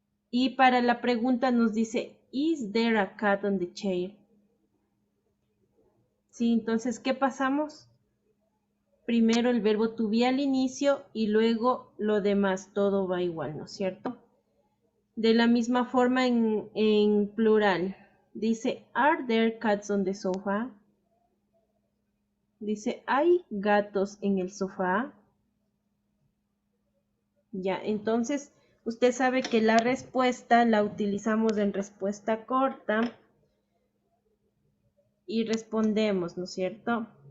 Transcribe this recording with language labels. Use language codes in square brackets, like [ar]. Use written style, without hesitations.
[es] Y para la pregunta nos dice, [en] is there a cat on the chair? [es] Sí, entonces, ¿qué pasamos? Primero el verbo to be al inicio y luego lo demás, todo va igual, ¿no es cierto? De la misma forma en plural. Dice, [en] are there cats on the sofa? [es] Dice, ¿hay gatos en el sofá? Ya, entonces usted sabe que la respuesta la utilizamos en respuesta corta y respondemos, ¿no es cierto?